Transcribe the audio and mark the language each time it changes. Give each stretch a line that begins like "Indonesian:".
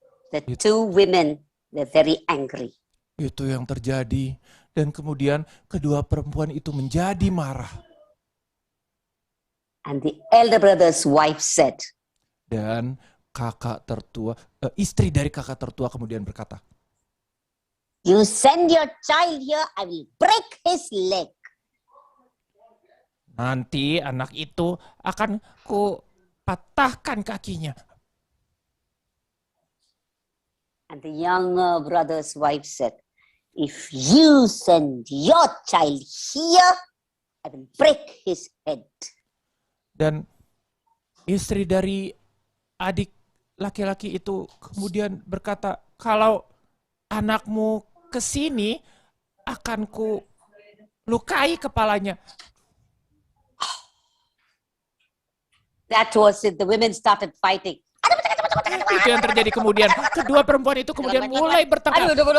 English: The two women were very angry.
Indonesian: itu yang terjadi. Dan kemudian kedua perempuan itu menjadi marah.
English: And the elder brother's wife said,
Indonesian: Dan kakak tertua, istri dari kakak tertua kemudian berkata,
English: You send your child here, I will break his leg.
Indonesian: Nanti anak itu akan ku patahkan kakinya.
English: and the younger brother's wife said, if you send your child here, I will break his head.
Indonesian: Dan istri dari adik laki-laki itu kemudian berkata, kalau anakmu ke sini akan ku lukai kepalanya.
English: That was it. The women started fighting.
Indonesian: Itu yang terjadi kemudian. Kedua perempuan itu kemudian mulai bertengkar.